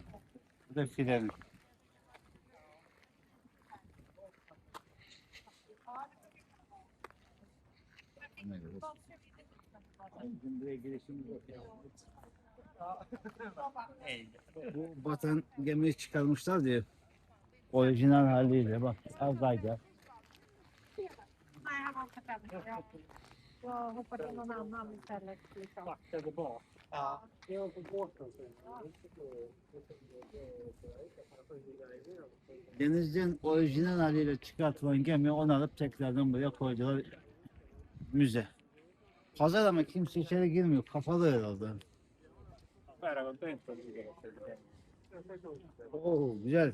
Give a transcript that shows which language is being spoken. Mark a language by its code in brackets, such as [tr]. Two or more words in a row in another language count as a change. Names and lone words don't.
[tr] Bu da freni. Buraya girişimiz yok. Bu batan gemiyi çıkarmışlar diye. Orijinal haliyle bak. Azayda. [sv] Nej, han var inte färdig. Jag hoppade in någon annan istället. Liksom. Backade bak. Ja. Jag var på båten sen. [tr] Denizden orijinal haliyle çıkartılan gemi onu alıp tekrardan buraya koydular. Müze. Pazar ama kimse içeri girmiyor. Kapalı herhalde. Oo güzel.